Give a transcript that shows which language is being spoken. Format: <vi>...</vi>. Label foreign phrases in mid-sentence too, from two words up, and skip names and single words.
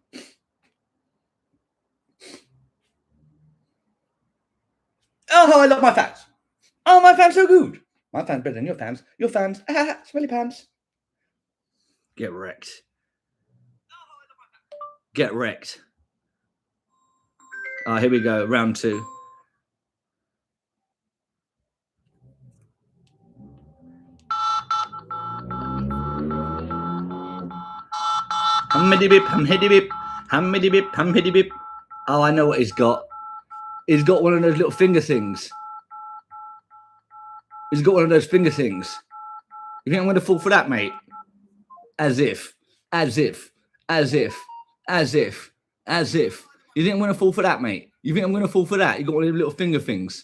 <en>Oh, I love my fans. Oh, my fans are good. My fans better than your fans. Your fans. Smelly pants. Get wrecked. Get wrecked. Ah, here we go. Round 2. Hummity bip, hummity bip, hummity bip, hummity bip. Oh, I know what he's got. He's got one of those little finger things. He's got one of those finger things. You think I'm going to fall for that, mate? As if. As if. As if. As if. As if. You think I'm going to fall for that, mate? You think I'm going to fall for that? You got one of those little finger things.</en>